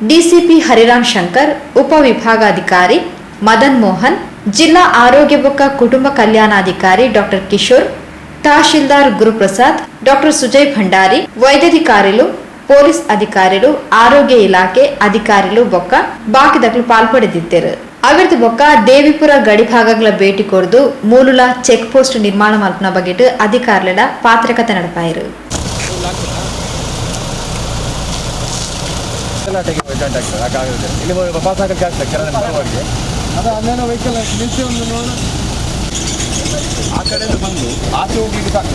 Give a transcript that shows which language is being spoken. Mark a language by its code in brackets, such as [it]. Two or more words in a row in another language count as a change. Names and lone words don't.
[tcy] ಡಿಸಿಪಿ ಹರಿರಾಮ್ ಶಂಕರ್, ಉಪವಿಭಾಗಾಧಿಕಾರಿ ಮದನ್ ಮೋಹನ್, ಜಿಲ್ಲಾ ಆರೋಗ್ಯ ಬೊಕ್ಕ ಕುಟುಂಬ ಕಲ್ಯಾಣಾಧಿಕಾರಿ ಡಾಕ್ಟರ್ ಕಿಶೋರ್, ತಹಶೀಲ್ದಾರ್ ಗುರುಪ್ರಸಾದ್, ಡಾಕ್ಟರ್ ಸುಜಯ್ ಭಂಡಾರಿ, ವೈದ್ಯಾಧಿಕಾರಿಗಳು, ಪೊಲೀಸ್ ಅಧಿಕಾರಿಗಳು, ಆರೋಗ್ಯ ಇಲಾಖೆ ಅಧಿಕಾರಿಗಳು ಬೊಕ್ಕ ಬಾಕಿದಕ್ಲು ಪಾಲ್ಪಡೆದಿದ್ದರು. ಅವಿರ್ದು ಬೊಕ್ಕ ದೇವಿಪುರ ಗಡಿಭಾಗಗಳ ಭೇಟಿ ಕೊರ್ದು ಮೂಲುಲ ಚೆಕ್ ಪೋಸ್ಟ್ ನಿರ್ಮಾಣ ಮಲ್ಪನ ಬಗೆಟ್ ಅಧಿಕಾರಿಗಳ ಪಾತ್ರಕತೆ ನಡಪಾಯಿರು. [kn] ಆ ಕಡೆಯಿಂದ ಬಂದು ಆಚೆ ಹೋಗ್ಲಿಕ್ಕೆ ಆಗ್ತದೆ.